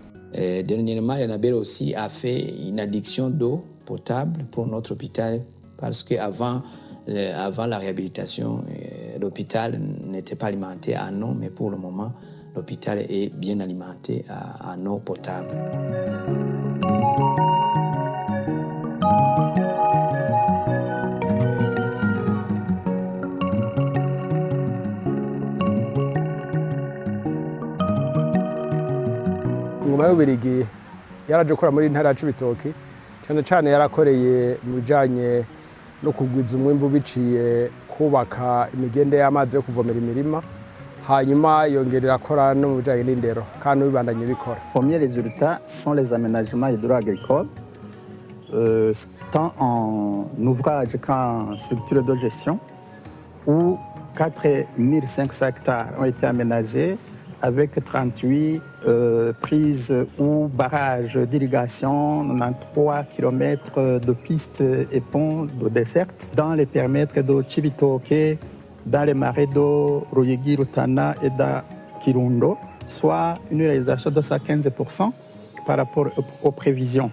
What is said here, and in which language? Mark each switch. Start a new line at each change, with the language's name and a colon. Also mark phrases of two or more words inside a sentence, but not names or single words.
French: Dernièrement, ENABEL aussi a fait une adduction d'eau potable pour notre hôpital parce qu'avant la réhabilitation, l'hôpital n'était pas alimenté en eau, mais pour le moment, l'hôpital est bien alimenté en eau potable.
Rundi: Ingoma y'Ububiligi yaraje gukora muri ntara ya Cibitoke, cyane cyane yarakoreye mu bijanye no kugwiza umwimbu biciye kubaka imigende y'amazi yo kuvomera imirima, hanyuma yongerera akora no mu bijanye n'indero kandi bibandanye bikora.
French: Premier résultat sont les aménagements hydro-agricoles, tant en ouvrage qu'en structure de gestion, où 4500 hectares ont été aménagés avec 38 prises ou barrages d'irrigation, 93 km de pistes et ponts de dessert dans les périmètres de Chibitoke, dans les marais de Ruyigi, Rutana et de Kirundo, soit une réalisation de 115% par rapport aux prévisions.